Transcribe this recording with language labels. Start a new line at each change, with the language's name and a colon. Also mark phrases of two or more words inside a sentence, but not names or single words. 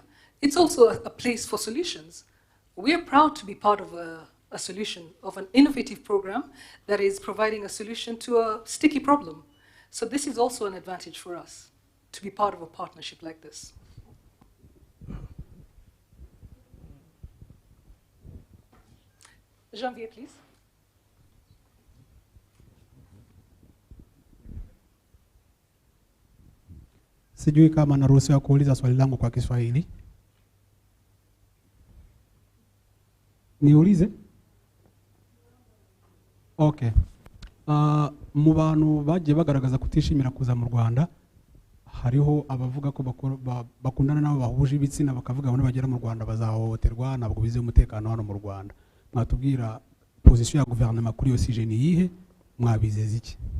English: It's also a place for solutions. We are proud to be part of a solution, of an innovative program that is providing a solution to a sticky problem. So this is also an advantage for us, to be part of a partnership like this. Janvier, please.
Swahili: Sijui kama naruhusiwa kuuliza swali langu kwa Kiswahili. Niulize? Okay.
Kinyarwanda: Mu bantu bagiye bagaragaza kutishimira kuza mu Rwanda, hariho abavuga ko bakundana nabo bahuje ibitsina bakavuga ngo bagera mu Rwanda bazahohoterwa nabwo bize umutekano hano mu Rwanda. Mwatubwira position ya guverinoma kuri yo sije ni yihe, mwabizeza iki?